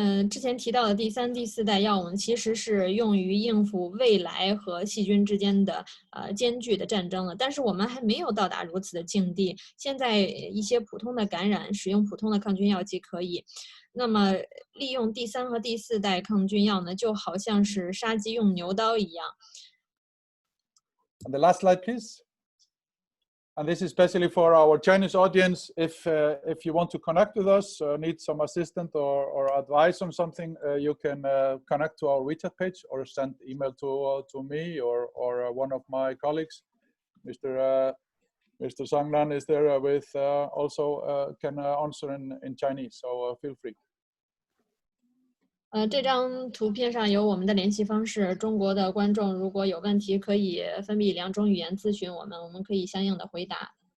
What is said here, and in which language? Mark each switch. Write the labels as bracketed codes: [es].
[zh] 之前提到的第3、第4代药物其实是用于应付未来和细菌之间的艰巨的战争了，但是我们还没有到达如此的境地。现在一些普通的感染使用普通的抗菌药剂可以，那么利用第3和第4代抗菌药呢，就好像是杀鸡用牛刀一样。 [en] And the last slide, please. And this is especially for our Chinese audience. If you want to connect with us, need some assistance or advice on something, you can connect to our WeChat page or send email to me or one of my colleagues, Mr. Mr. Sangnan is there with also can answer in Chinese, so feel free. [zh] 这张图片上有我们的联系方式，中国的观众如果有问题，可以分别以2种语言咨询我们，我们可以相应的回答。